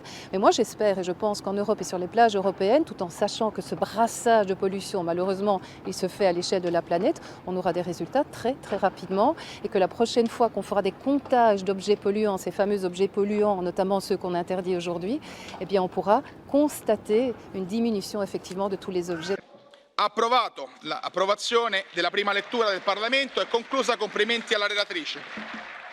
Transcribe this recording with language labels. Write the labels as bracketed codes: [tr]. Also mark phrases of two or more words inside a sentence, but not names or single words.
[fr] Mais moi j'espère et je pense qu'en Europe et sur les plages européennes, tout en sachant que ce brassage de pollution, malheureusement, il se fait à l'échelle de la planète, on aura des résultats très rapidement et que la prochaine fois qu'on fera des comptages d'objets polluants, ces fameux objets polluants, notamment ceux qu'on interdit aujourd'hui, eh bien on pourra constater une diminution effectivement de tous les objets. [it] Approvato. L'approvazione della prima lettura del Parlamento è conclusa. Complimenti alla relatrice.